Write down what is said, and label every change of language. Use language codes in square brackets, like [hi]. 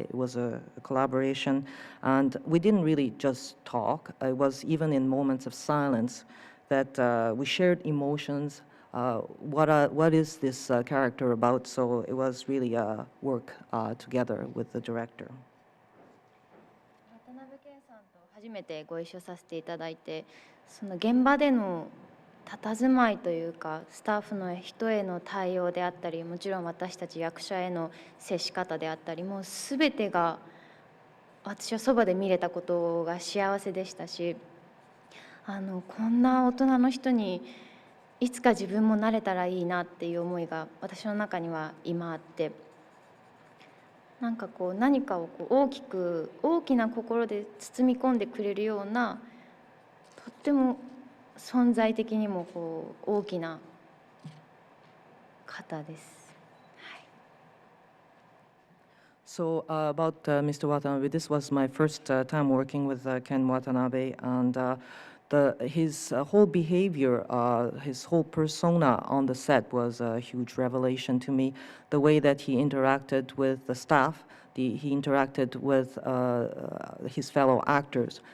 [en] It was a collaboration, and we didn't really just talk. It was even in moments of silence that we shared emotions. What is this character about? So it was really a work together with the director. [ja] 渡辺謙さんと初めてご一緒させていただいて、その現場での佇まいというか、スタッフの人への対応であったり、もちろん私たち役者への接し方であったり、もう全てが私はそばで見れたことが幸せでしたし、こんな大人の人にいつか自分もなれたらいいなっていう思いが私の中には今あって、なんかこう何かをこう大きな心で包み込んでくれるような、とっても存在的にもこう大きな方です。 [en] So about Mr. Watanabe, this was my first time working with Ken Watanabe, and his whole behavior, his whole persona on the set was a huge revelation to me. The way that he interacted with the staff, he interacted with his fellow actors.